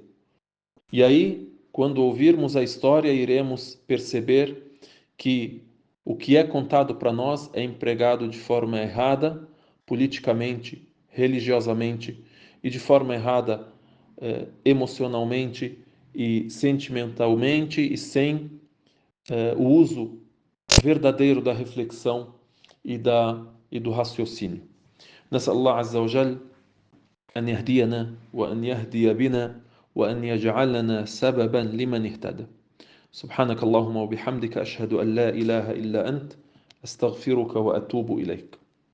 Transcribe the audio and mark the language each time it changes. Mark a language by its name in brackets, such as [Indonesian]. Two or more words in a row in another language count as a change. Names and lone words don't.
[Portuguese] E aí, quando ouvirmos a história, iremos perceber que o que é contado para nós é empregado de forma errada, politicamente, religiosamente e de forma errada emocionalmente e sentimentalmente e sem o uso verdadeiro da reflexão e do raciocínio. [Arabic] نسأل الله عز وجل أن يهدينا وأن يهدي بنا وأن يجعلنا سببا لمن اهتدى. سبحانك اللهم وبحمدك أشهد أن لا إله إلا أنت أستغفرك وأتوب إليك.